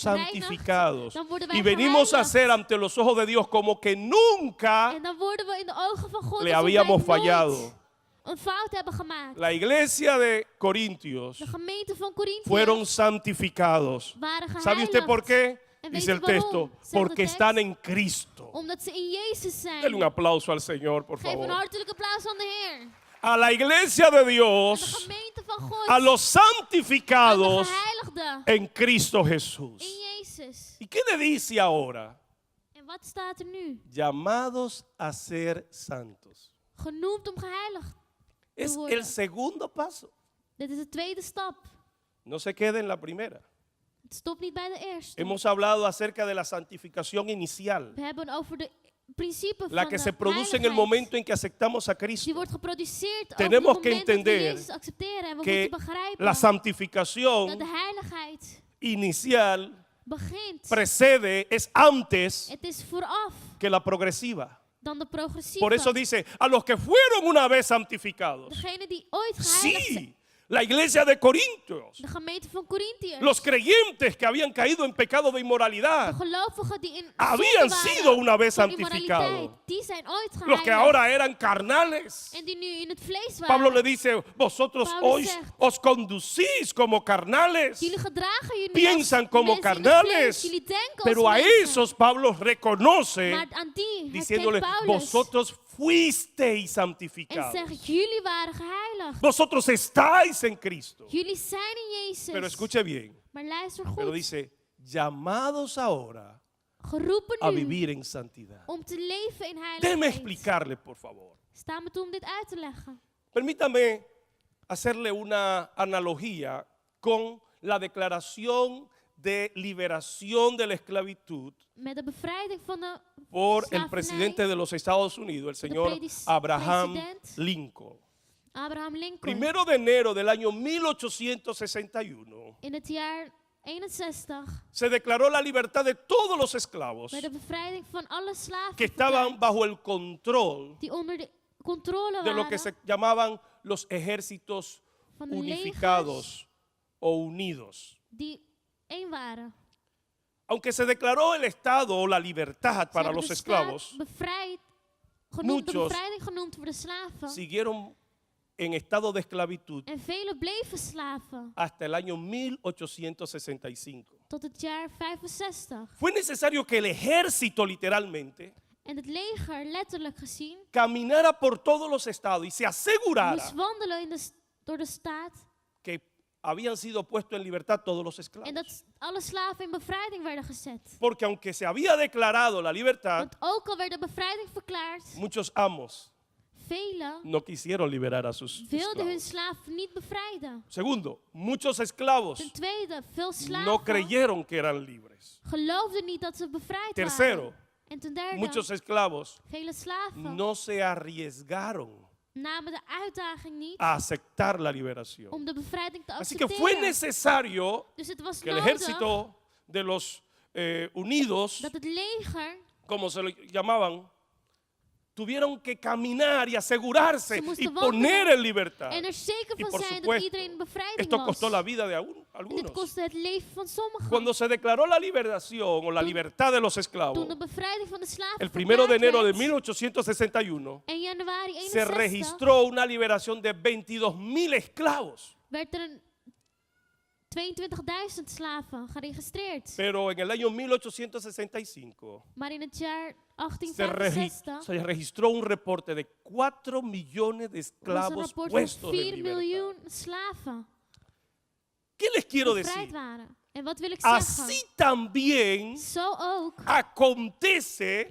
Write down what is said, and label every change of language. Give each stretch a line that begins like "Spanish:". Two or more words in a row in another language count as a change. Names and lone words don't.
Dutch: reinigt,
Spanish: santificados
Dutch: dan worden wij
Spanish: y venimos a
Dutch: gereinigd.
Spanish: ser ante los ojos de Dios como que nunca
Dutch: En dan worden we in de ogen van God
Spanish: le
Dutch: alsof wij
Spanish: habíamos
Dutch: nooit
Spanish: fallado.
Dutch: een fout hebben gemaakt.
Spanish: La iglesia de Corintios
Dutch: De gemeente van Corinthië
Spanish: fueron santificados.
Dutch: waren geheiligd.
Spanish: ¿Sabe usted por qué?
Dutch: En
Spanish: Dice
Dutch: weet
Spanish: el
Dutch: u waarom?
Spanish: texto,
Dutch: Zegt de
Spanish: porque
Dutch: tekst.
Spanish: están en Cristo.
Dutch: Omdat ze in Jezus zijn.
Spanish: Denle un aplauso al Señor, por
Dutch: Geef een
Spanish: favor.
Dutch: hartelijk applaus aan de Heer.
Spanish: A la iglesia de
Dutch: Aan de
Spanish: Dios,
Dutch: gemeente van God.
Spanish: a los
Dutch: Aan de
Spanish: santificados
Dutch: geheiligden.
Spanish: en Cristo
Dutch: In
Spanish: Jesús.
Dutch: Jezus.
Spanish: ¿Y qué le dice ahora?
Dutch: En wat staat er nu?
Spanish: Llamados a ser santos.
Dutch: Genoemd om geheiligd.
Spanish: Es el segundo paso.
Dutch: Dit is de tweede stap.
Spanish: No se quede en la primera.
Dutch: Het stopt niet bij de eerste.
Spanish: Hemos hablado acerca de la santificación inicial,
Dutch: We hebben over de principe
Spanish: la
Dutch: van
Spanish: que
Dutch: de
Spanish: se produce en el
Dutch: heiligheid.
Spanish: momento en que aceptamos a
Dutch: Die
Spanish: Cristo.
Dutch: wordt geproduceerd
Spanish: Tenemos
Dutch: op
Spanish: que
Dutch: het moment dat we
Spanish: entender
Dutch: Jezus accepteren. En we
Spanish: que
Dutch: moeten begrijpen
Spanish: la
Dutch: dat
Spanish: santificación
Dutch: de heiligheid
Spanish: inicial
Dutch: begint.
Spanish: precede, es antes
Dutch: Het is vooraf
Spanish: que la progresiva.
Dutch: dan de progressieve.
Spanish: Por eso dice, a los que fueron una vez santificados.
Dutch: Degene die ooit geheiligd zijn.
Spanish: Sí, la iglesia de Corintios.
Dutch: De gemeente van Corinthiërs.
Spanish: Los creyentes que habían caído en pecado de
Dutch: De
Spanish: inmoralidad.
Dutch: gelovigen die in
Spanish: Habían
Dutch: zonde waren
Spanish: sido una vez
Dutch: van
Spanish: santificados.
Dutch: immoraliteit, die zijn ooit
Spanish: Los
Dutch: geheiligd.
Spanish: que ahora eran carnales.
Dutch: En die nu in het vlees waren.
Spanish: Pablo le dice, vosotros
Dutch: Pablo
Spanish: hoy
Dutch: zegt,
Spanish: os conducís como carnales,
Dutch: Jullie gedragen jullie
Spanish: piensan
Dutch: als
Spanish: como
Dutch: mensen in het
Spanish: carnales,
Dutch: vlees. Jullie denken
Spanish: pero
Dutch: als
Spanish: a
Dutch: mensen.
Spanish: esos Pablo reconoce,
Dutch: Maar aan die herkent
Spanish: diciéndole,
Dutch: Paulus.
Spanish: vosotros fuisteis
Dutch: En
Spanish: santificados,
Dutch: zegt, jullie waren geheiligd.
Spanish: vosotros estáis en Cristo.
Dutch: Jullie zijn in Jezus.
Spanish: Pero escuche bien,
Dutch: Maar luister
Spanish: pero
Dutch: goed.
Spanish: dice, llamados ahora
Dutch: Geroepen
Spanish: a
Dutch: nu
Spanish: vivir en santidad.
Dutch: om te leven in
Spanish: Déjeme
Dutch: heiligheid.
Spanish: explicarle, por favor.
Dutch: Sta me toe om dit uit te leggen.
Spanish: Permítame hacerle una analogía con la declaración de liberación de la esclavitud
Dutch: Met de bevrijding van de
Spanish: por el
Dutch: slavernij.
Spanish: presidente de los Estados Unidos, el señor
Dutch: predis-
Spanish: Abraham
Dutch: president.
Spanish: Lincoln.
Dutch: Abraham Lincoln.
Spanish: Primero de enero del año 1861
Dutch: In het jaar 61
Spanish: se declaró la libertad de todos los esclavos
Dutch: werd de bevrijding van alle slaven
Spanish: que estaban
Dutch: verklaard,
Spanish: bajo el control
Dutch: die onder de controle
Spanish: de lo
Dutch: waren
Spanish: que se llamaban los ejércitos
Dutch: van de
Spanish: unificados o unidos.
Dutch: die één waren.
Spanish: Aunque se declaró el Estado o la libertad
Dutch: Ze
Spanish: para
Dutch: hebben
Spanish: los
Dutch: de
Spanish: esclavos,
Dutch: staat bevrijd, genoemd, de
Spanish: muchos
Dutch: bevrijding genoemd voor de slaven.
Spanish: siguieron en estado de esclavitud
Dutch: En velen bleven slaven
Spanish: hasta el año 1865.
Dutch: tot het jaar 65.
Spanish: Fue necesario que el ejército literalmente
Dutch: En het leger, letterlijk gezien,
Spanish: caminara por todos los estados y se asegurara
Dutch: moest wandelen in door de staat.
Spanish: que habían sido puestos en libertad todos los
Dutch: En
Spanish: esclavos.
Dutch: dat alle slaven in bevrijding werden gezet.
Spanish: Porque aunque se había declarado la libertad,
Dutch: Want ook al werd de bevrijding verklaard,
Spanish: muchos amos
Dutch: velen
Spanish: no quisieron liberar a sus
Dutch: wilden hun
Spanish: esclavos.
Dutch: slaven niet bevrijden.
Spanish: Segundo, muchos esclavos
Dutch: Ten tweede, veel
Spanish: no
Dutch: slaven
Spanish: creyeron que eran libres.
Dutch: geloofden niet dat ze bevrijd
Spanish: Tercero,
Dutch: waren. En ten derde,
Spanish: muchos esclavos
Dutch: vele slaven
Spanish: no se arriesgaron
Dutch: namen de uitdaging niet
Spanish: a aceptar la liberación.
Dutch: om de bevrijding te
Spanish: Así que
Dutch: accepteren.
Spanish: fue necesario
Dutch: Dus het was
Spanish: que el
Dutch: nodig
Spanish: ejército de los unidos,
Dutch: dat het leger,
Spanish: como se lo llamaban, tuvieron que caminar y asegurarse
Dutch: Ze
Spanish: y
Dutch: moesten
Spanish: poner
Dutch: wandelen
Spanish: en libertad.
Dutch: en er zeker
Spanish: Y
Dutch: van
Spanish: por
Dutch: zijn dat
Spanish: supuesto,
Dutch: iedereen in bevrijding
Spanish: esto
Dutch: was.
Spanish: costó la vida de
Dutch: En dit
Spanish: algunos.
Dutch: kostte het leven van sommigen.
Spanish: Cuando se declaró la liberación o la libertad de los esclavos,
Dutch: Toen de bevrijding van de slaven
Spanish: el 1 de enero de
Dutch: verklaard werd,
Spanish: 1861,
Dutch: in januari
Spanish: se
Dutch: 61
Spanish: registró una liberación de 22.000 esclavos.
Dutch: werd er een 22.000 slaven geregistreerd.
Spanish: Pero en el año 1865
Dutch: Maar in het jaar
Spanish: se
Dutch: 1865
Spanish: registró un reporte de 4 millones de
Dutch: was een
Spanish: esclavos
Dutch: rapport van
Spanish: puestos en
Dutch: 4
Spanish: libertad.
Dutch: miljoen slaven
Spanish: ¿Qué les quiero
Dutch: die bevrijd
Spanish: decir?
Dutch: waren. En wat wil ik
Spanish: Así
Dutch: zeggen?
Spanish: también
Dutch: Zo ook
Spanish: acontece